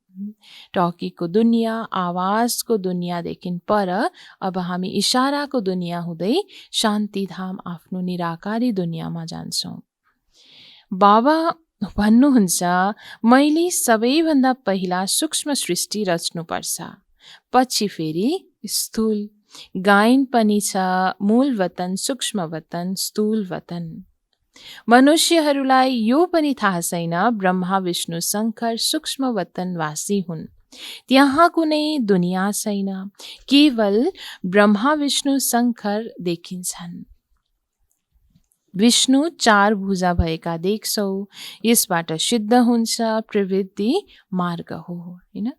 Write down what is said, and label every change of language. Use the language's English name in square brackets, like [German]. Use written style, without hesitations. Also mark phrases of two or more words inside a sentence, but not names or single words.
[Nepali] टकीको दुनियाँ आवाजको दुनियाँदेखि पर अब हामी इशाराको दुनियाँ हुँदै शान्तिधाम आफ्नो निराकारी दुनियाँमा जान्छौँ। बाबा भन्नुहुन्छ मैले सबैभन्दा पहिला सूक्ष्म सृष्टि रच्नुपर्छ, पछि फेरि स्थूल। गायन पनि छ मूल वतन, सूक्ष्म वतन, स्थूल वतन। मनुष्यहरूलाई यो पनि थाहा छैन ब्रह्मा विष्णु शङ्कर सूक्ष्म वतनवासी हुन्। त्यहाँ कुनै दुनियाँ छैन, केवल ब्रह्मा विष्णु शङ्कर देखिन्छन्। विष्णु 4 भुजा भएका देख्छौ, यसबाट सिद्ध हुन्छ प्रवृत्ति मार्ग हो हैन।